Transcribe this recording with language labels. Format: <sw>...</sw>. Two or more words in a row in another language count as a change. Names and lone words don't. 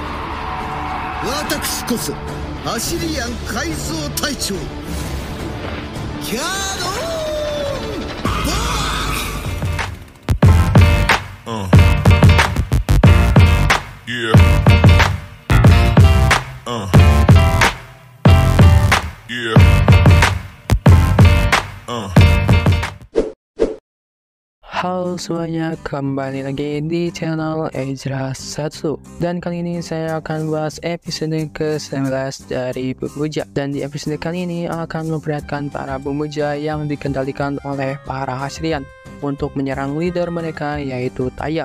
<ja>私こそアシリアン改造隊長キャノンボーク。 Yeah. Yeah.</ja> <id>Halo semuanya, kembali lagi di channel Ezra Satsu. Dan kali ini saya akan bahas episode ke-19 dari Bumuja. Dan di episode kali ini akan memperlihatkan para Bumuja yang dikendalikan oleh para Asrian untuk menyerang leader mereka, yaitu Taya.</id>